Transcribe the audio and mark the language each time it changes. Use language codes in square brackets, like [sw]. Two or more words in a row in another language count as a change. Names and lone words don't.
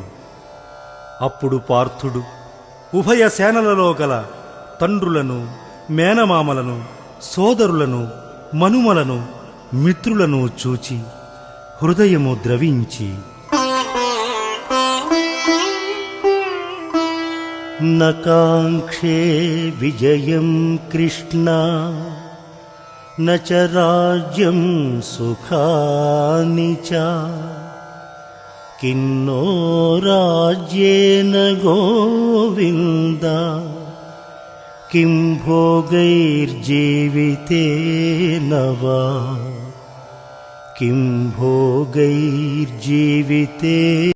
[te] అప్పుడు పార్థుడు ఉభయ సేనలలో గల తండ్రులను, మేనమామలను, సోదరులను, మనుమలను, మిత్రులను చూచి హృదయము ద్రవించి [sa] नकांक्षे विजयं कृष्ण न च राज्यं सुखानि च किन्नो राज्येन गोविन्द किं भोगैर्जीवितेन वा किं भोगैर्जीविते